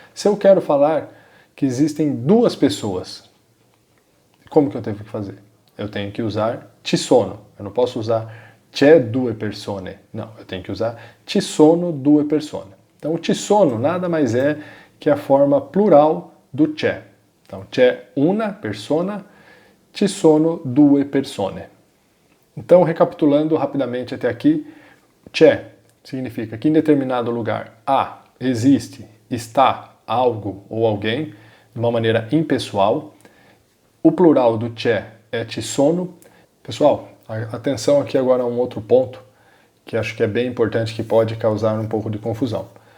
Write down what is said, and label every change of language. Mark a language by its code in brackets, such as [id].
[pt] Se eu quero falar que existem duas pessoas, como que eu tenho que fazer? Eu tenho que usar ci sono. Eu não posso usar [it] c'è due persone. [pt] Não, eu tenho que usar [it] ci sono due persone. [pt] Então, o ci sono nada mais é que a forma plural do c'è. Então, [it] c'è una persona, ci sono due persone. [pt] Então, recapitulando rapidamente até aqui, c'è significa que em determinado lugar há, existe, está algo ou alguém, de uma maneira impessoal. O plural do c'è é ci sono. Pessoal, atenção aqui agora a um outro ponto, que acho que é bem importante, que pode causar um pouco de confusão.